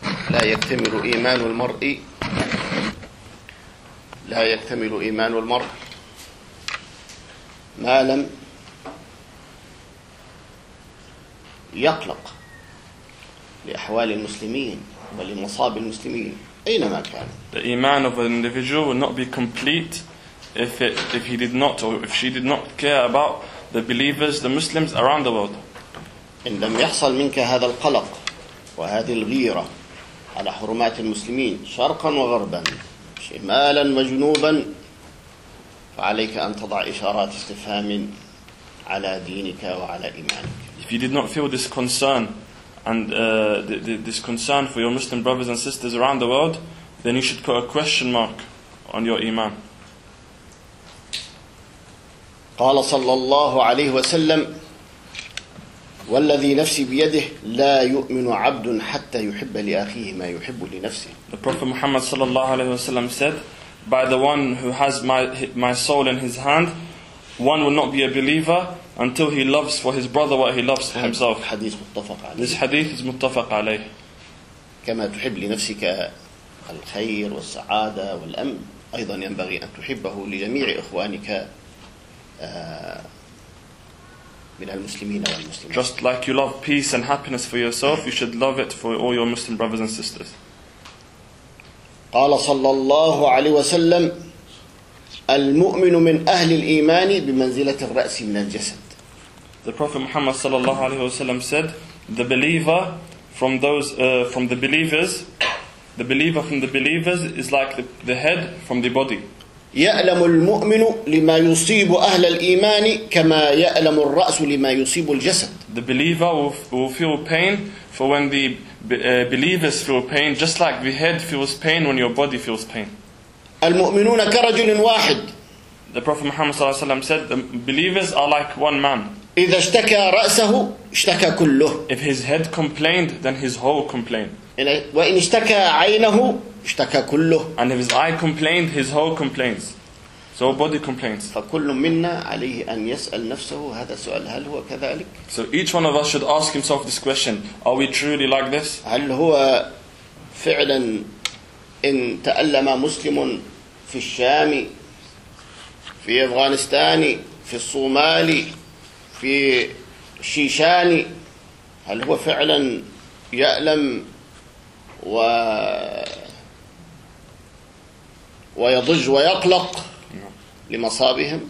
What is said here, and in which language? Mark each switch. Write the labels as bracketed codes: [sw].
[ar] لا يكتمل إيمان المرء ما لم يقلق لأحوال المسلمين ولمصاب المسلمين أينما كان. [en] The iman of an individual will not be complete if he did not care about the believers, the Muslims around the world. [ar] إن لم يحصل منك هذا القلق وهذه الغيرة على حرمات المسلمين شرقا وغربا شمالا وجنوبا، فعليك أن تضع إشارات استفهام على دينك وعلى إيمانك. [en] If you did not feel this concern and this concern for your Muslim brothers and sisters around the world, then you should put a question mark on your iman. [ar] قال صلى الله عليه وسلم: والذي نفسي بيده لا يؤمن عبد حتى يحب لأخيه ما يحب لنفسه. [en] The Prophet Muhammad [ar] صلى الله عليه وسلم [en] said, by the one who has my soul in his hand, one will not be a believer until he loves for his brother what he loves for himself. [ar] حديث متفق عليه. [en] This hadith is [ar] متفق عليه. كما تحب لنفسك الخير والسعادة والأمن، أيضا ينبغي أن تحبه لجميع إخوانك من المسلمين والمسلمات. [en] Just like you love peace and happiness for yourself, you should love it for all your Muslim brothers and sisters. [ar] قال صلى الله عليه وسلم: المؤمن من أهل الإيمان بمنزلة الرأس من الجسد. [en] The Prophet Muhammad [ar] صلى الله عليه وسلم [en] said, the believer from the believers is like the head from the body. [ar] يألم المؤمن لما يصيب أهل الإيمان كما يألم الرأس لما يصيب الجسد. [en] The believer will feel pain for when the believers feel pain, just like the head feels pain when your body feels pain. [ar] المؤمنون كرجل واحد. [en] The Prophet Muhammad [ar] صلى الله عليه وسلم [en] said, the believers are like one man. [ar] إذا اشتكى رأسه اشتكى كله. [en] If his head complained, then his whole complained. [ar] وإن اشتكى عينه اشتكى كله. [en] And if his eye complained, his whole complains. So body complains. [ar] فكل منا عليه أن يسأل نفسه هذا السؤال: هل هو كذلك؟ [en] So each one of us should ask himself this question: are we truly like this? [ar] هل هو فعلا إن تألم مسلم في الشام، في أفغانستان، في الصومالي، في الشيشان، هل هو فعلا يألم ويضج ويقلق لمصابهم؟